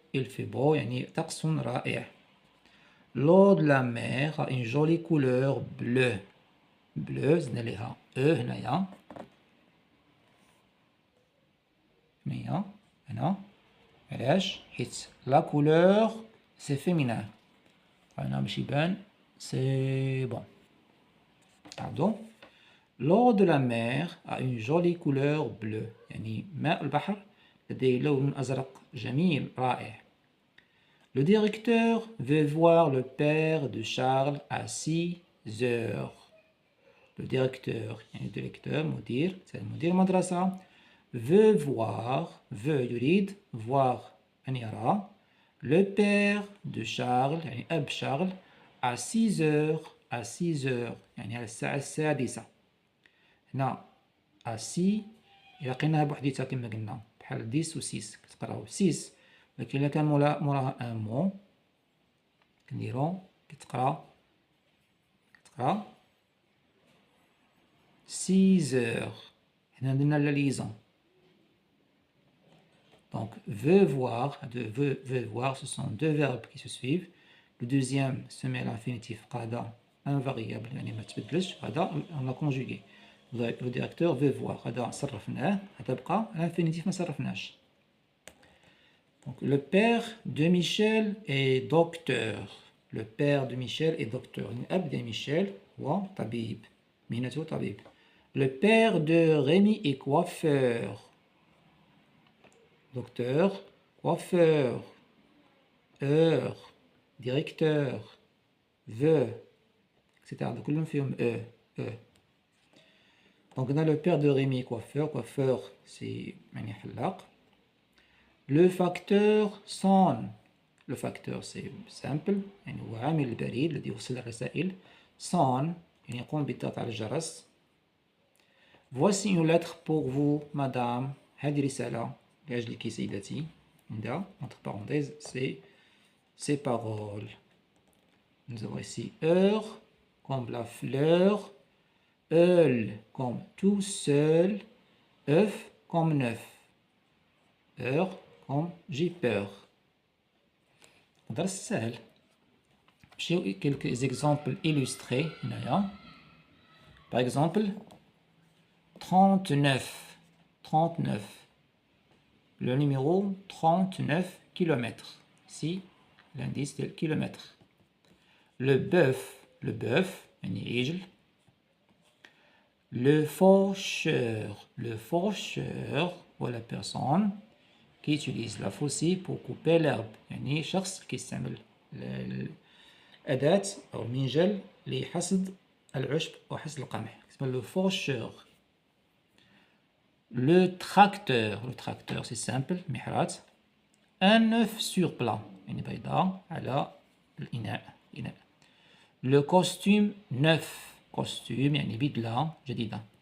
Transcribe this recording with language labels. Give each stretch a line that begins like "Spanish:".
French: Il fait beau
Arabic: يعني طقس رائع.
French: L'eau de la mer a une jolie couleur bleue.
Arabic: Bleu زدنا ليها هنايا. هنا علاش؟ حيت
French: لا كولور سي فيمينان.
Arabic: هنا باش يبان
French: سي بون.
Arabic: عاودو.
French: لو دو لا مير ا اون جولي كولور بلو
Arabic: يعني ماء البحر لديه لون ازرق جميل رائع.
French: Le directeur veut voir le père de Charles à 6 heures. Le directeur يعني directeur مدير مدير مدرسة veut voir, veut يريد voir أن يرى le père de Charles يعني أب شارل à 6 heures à 6 heures
Arabic: يعني على الساعة السادسة. هنا à 6 إلا لقيناها بوحديتها كما قلنا بحال 10 و 6 كتقراو 6 لكن إلا كان موراها ان مو كنديرو كتقرا
French: 6 heures.
Arabic: هنا درنا لا ليزون.
French: Donc, veut voir, veut voir, ce sont deux verbes qui se suivent. Le deuxième se met à l'infinitif قاعدة invariable
Arabic: يعني ما تبدلش هذا
French: on l'a conjugué. Le directeur veut voir
Arabic: هذا صرفناه هذا بقى l'infinitif ما صرفناش.
French: Donc, le père de Michel est docteur. Le père de Michel est docteur.
Arabic: الأب
French: de Michel
Arabic: هو طبيب. مهنته طبيب.
French: Le père de Rémi est coiffeur. Docteur, coiffeur, heure, directeur, veut, etc. Donc,
Arabic: كلهم فيهم
French: e. Donc, on a le père de Rémi, coiffeur. Coiffeur, c'est
Arabic: يعني حلاق.
French: Le facteur sonne. Le facteur, c'est simple.
Arabic: يعني هو عامل البريد الذي يوصل الرسائل. Sonne, يعني يقوم بالضغط على الجرس.
French: Voici une lettre pour vous, madame.
Arabic: هذه رسالة لأجلك سيدتي. عندها
French: entre parenthèses c'est ces paroles. Nous avons ici heure comme la fleur, eul comme tout seul, œuf comme neuf, heure comme j'ai peur.
Arabic: درس سهل. نمشيو
French: quelques exemples illustrés
Arabic: هنايا. Par exemple
French: 39. 39. Le numéro 39 km. Ici, l'indice del kilomètre. Le bœuf,
Arabic: يعني عجل.
French: Le faucheur, ou la personne qui utilise la faucille pour couper l'herbe.
Arabic: يعني شخص كيستعمل الأداة أو المنجل لحصد العشب أو حصد القمح.
French: اسمه le faucheur. Le tracteur c'est simple, محرات. Un œuf sur plat,
Arabic: يعني بيضة على الإناء.
French: Le costume neuf,
Arabic: يعني بدلة جديدة.